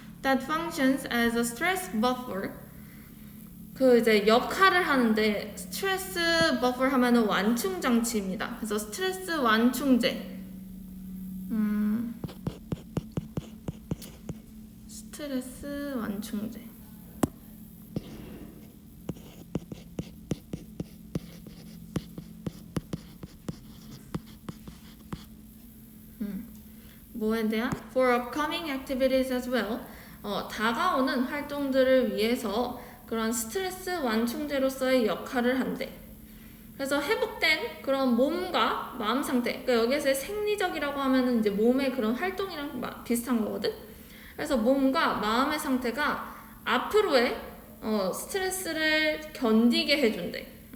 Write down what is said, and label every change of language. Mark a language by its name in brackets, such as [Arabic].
[English] that functions as a stress buffer. [Korean] 그 이제 역할을 하는데 스트레스 버퍼 하면은 완충 장치입니다. 그래서 스트레스 완충제. 스트레스 완충제. 뭐에 대한? [English] For upcoming activities as well. [Korean] 다가오는 활동들을 위해서 그런 스트레스 완충제로서의 역할을 한대. 그래서 회복된 그런 몸과 마음 상태, 그러니까 여기에서 생리적이라고 하면은 이제 몸의 그런 활동이랑 비슷한 거거든. 그래서 몸과 마음의 상태가 앞으로의 스트레스를 견디게 해준대.